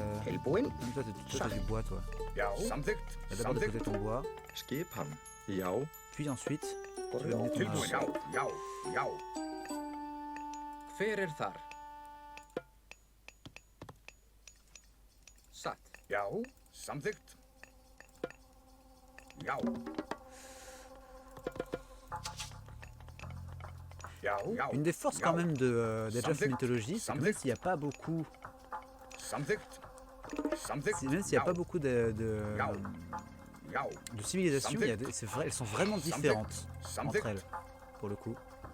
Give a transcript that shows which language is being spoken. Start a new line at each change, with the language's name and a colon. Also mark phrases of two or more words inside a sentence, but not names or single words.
French: Tilbúin. Même toi, t'as du bois, toi. Samþykkt. Tu vas d'abord déposer ton bois,
Icelandic: Skipan. Já.
French: puis ensuite, tu vas mener ton Tilbúin. arbre.
Icelandic: Já. Hver þar? Satt. Já. Samþykkt. Já.
French: Une des forces quand même d'Age of Mythology, c'est que même s'il n'y a pas beaucoup, même s'il n'y a pas beaucoup de civilisations, c'est vrai, elles sont vraiment différentes entre elles, pour le coup.